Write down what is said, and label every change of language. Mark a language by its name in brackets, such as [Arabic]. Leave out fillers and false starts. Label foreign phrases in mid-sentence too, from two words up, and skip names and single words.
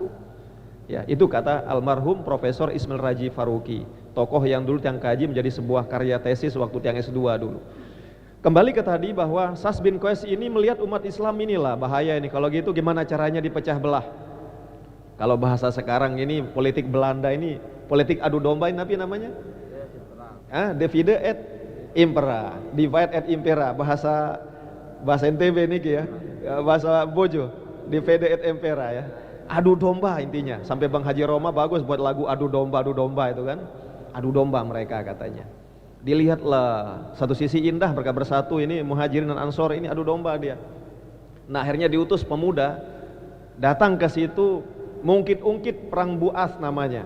[Indonesian] Ya, itu kata almarhum Profesor Ismail Raji Faruqi, tokoh yang dulu tiang kaji menjadi sebuah karya tesis waktu tiang S2 dulu. Kembali ke tadi bahwa Syas bin Qais ini melihat umat Islam inilah bahaya ini. Kalau gitu gimana caranya dipecah belah? Kalau bahasa sekarang ini politik Belanda ini, politik adu domba ini apa namanya? [Latin] Divide et impera, divide et impera, [Indonesian] bahasa NTB ini ya, bahasa Bojo, [Latin] divide et impera ya. [Indonesian] Adu domba intinya. Sampai Bang Haji Roma bagus buat lagu adu domba itu kan. Adu domba mereka katanya. Dilihatlah satu sisi indah mereka bersatu, ini Muhajirin dan Ansor ini adu domba dia. Nah akhirnya diutus pemuda datang ke situ, mengungkit perang Bu'ats namanya.